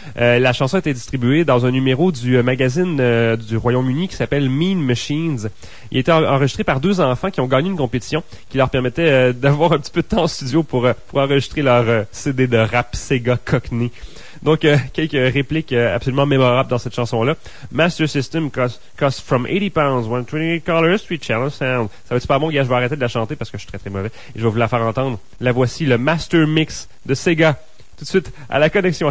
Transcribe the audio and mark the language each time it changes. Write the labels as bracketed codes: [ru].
[fr] La chanson a été distribuée dans un numéro du magazine du Royaume-Uni qui s'appelle Mean Machines. Il a été enregistré par deux enfants qui ont gagné une compétition qui leur permettait d'avoir un petit peu de temps en studio pour enregistrer leur CD de rap Sega Cockney. Donc, quelques répliques absolument mémorables dans cette chanson-là. [en] Master System costs from 80 pounds, 128 colors, 3 channel sound. [fr] Ça va être super bon, gars. Je vais arrêter de la chanter parce que je suis très très mauvais. Et je vais vous la faire entendre. La voici, le Master Mix de Sega. Tout de suite, à la connexion.